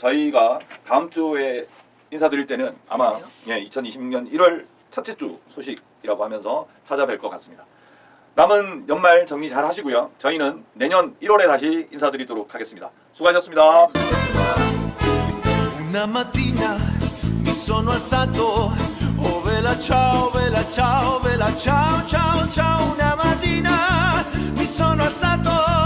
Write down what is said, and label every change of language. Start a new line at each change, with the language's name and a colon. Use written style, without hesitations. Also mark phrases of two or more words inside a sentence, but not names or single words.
Korean: 저희가 다음 주에 인사드릴 때는 아마 새해네요? 2026년 1월 첫째 주 소식이라고 하면서 찾아뵐 것 같습니다. 남은 연말 정리 잘 하시고요. 저희는 내년 1월에 다시 인사드리도록 하겠습니다. 수고하셨습니다. 네, 수고하셨습니다.
Italian: Una mattina mi sono alzato, oh vela ciao, ciao ciao. Una mattina mi sono alzato